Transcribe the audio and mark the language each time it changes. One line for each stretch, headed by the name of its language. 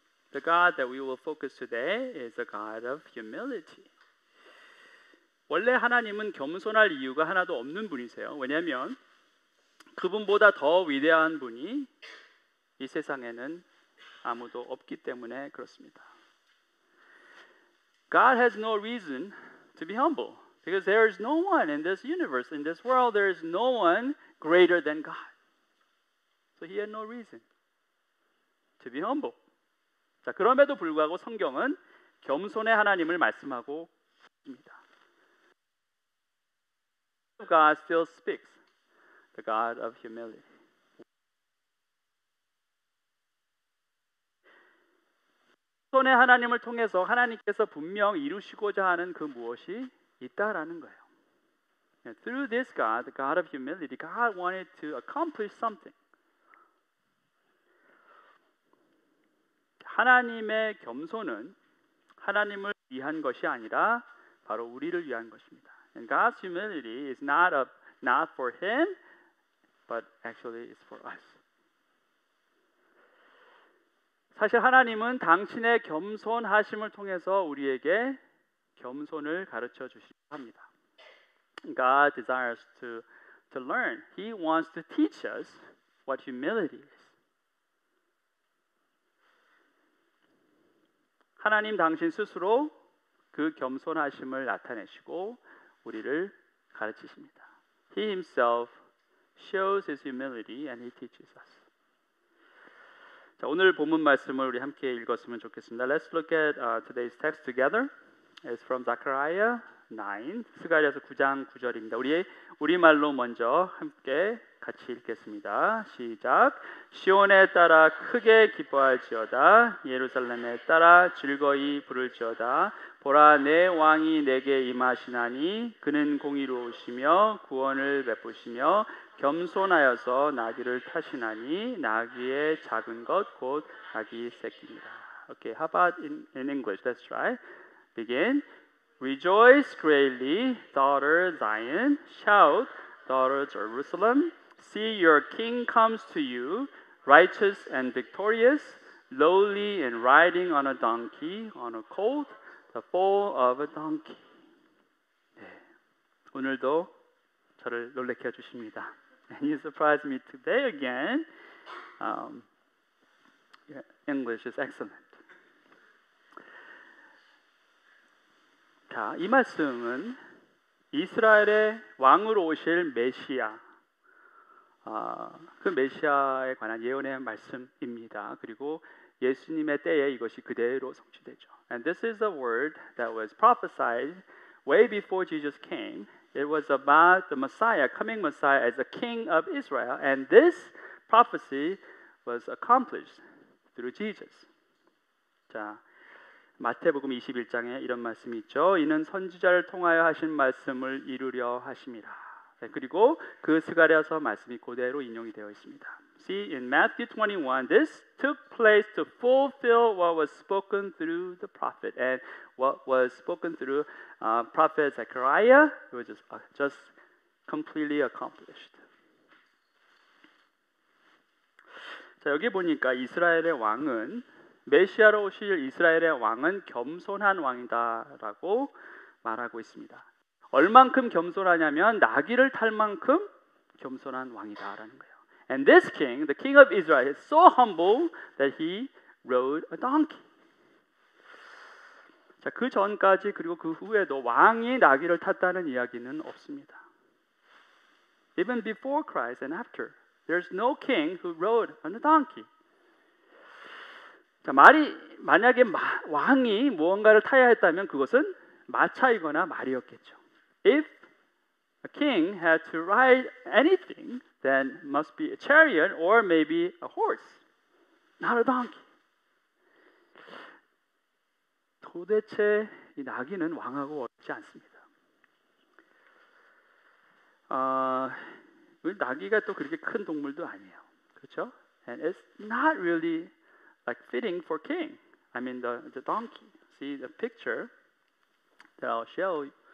English: The God that we will focus today is a God of humility.
Korean: 원래 하나님은 겸손할 이유가 하나도 없는 분이세요. 왜냐하면 그분보다 더 위대한 분이 이 세상에는 아무도 없기 때문에 그렇습니다.
English: God has no reason to be humble because there is no one in this universe, in this world, there is no one greater than God. So he had no reason to be humble.
Korean: 자, 그럼에도 불구하고 성경은 겸손의 하나님을 말씀하고 있습니다.
English: God still speaks, the God of humility.
Korean: 겸손의 하나님을 통해서 하나님께서 분명 이루시고자 하는 그 무엇이 있다라는 거예요.
English: Through this God, the God of humility, God wanted to accomplish something.
Korean: 하나님의 겸손은 하나님을 위한 것이 아니라 바로 우리를 위한 것입니다.
English: And God's humility is not for Him, but actually it's for us.
Korean: 사실 하나님은 당신의 겸손하심을 통해서 우리에게 겸손을 가르쳐 주시려 합니다.
English: God desires to learn. He wants to teach us what humility is.
Korean: 하나님 당신 스스로 그 겸손하심을 나타내시고 우리를 가르치십니다.
English: He himself shows his humility and he teaches us.
Korean: 자, 오늘 본문 말씀을 우리 함께 읽었으면 좋겠습니다.
English: Let's look at today's text together. It's from Zechariah 9,
Korean: 스가랴서 9장 9절입니다. 우리말로 먼저 함께 같이 읽겠습니다. 시작. 시온에 따라 크게 기뻐할지어다. 예루살렘에 따라 즐거이 부를지어다. 보라, 내 왕이 내게 임하시나니 그는 공의로우시며 구원을 베푸시며 겸손하여서 나귀를 타시나니 나귀의 작은 것 곧 아기 새끼입니다.
English: Okay, how about in English? Let's try. Begin. Rejoice greatly, daughter Zion. Shout, daughter Jerusalem. See, your king comes to you, righteous and victorious, lowly and riding on a donkey, on a colt, The fall of a donkey.
Korean: 네, 오늘도 저를 놀래켜 주십니다.
English: And you surprised me today again. Your English is excellent.
Korean: 자, 이 말씀은 이스라엘의 왕으로 오실 메시아, 그 메시아에 관한 예언의 말씀입니다. 그리고 예수님의 때에 이것이 그대로 성취되죠.
English: And this is a word that was prophesied way before Jesus came. It was about the Messiah, coming Messiah as a king of Israel. And this prophecy was accomplished through Jesus.
Korean: 자, 마태복음 21장에 이런 말씀이 있죠. 이는 선지자를 통하여 하신 말씀을 이루려 하심이라. 네, 그리고 그 스가랴서 말씀이 그대로 인용이 되어 있습니다.
English: See, in Matthew 21, this took place to fulfill what was spoken through the prophet. And what was spoken through prophet Zechariah, it was just completely accomplished.
Korean: 자, 여기 보니까 이스라엘의 왕은 메시아로 오실 이스라엘의 왕은 겸손한 왕이다라고 말하고 있습니다. 얼만큼 겸손하냐면 나귀를 탈 만큼 겸손한 왕이다라는 거예요.
English: And this king, the king of Israel, is so humble that he rode a donkey.
Korean: 자, 그 전까지 그리고 그 후에도 왕이 나귀를 탔다는 이야기는 없습니다.
English: Even before Christ and after, there's no king who rode on a donkey.
Korean: 자, 만약에 왕이 무언가를 타야 했다면 그것은 마차이거나 말이었겠죠.
English: If a king had to ride anything, then must be a chariot or maybe a horse, not a donkey.
Korean: 도대체 이 나귀는 왕하고 어렵지 않습니다. 나귀가 또 그렇게 큰 동물도 아니에요, 그렇죠?
English: And it's not really like fitting for king. I mean the donkey. See the picture that I'll show.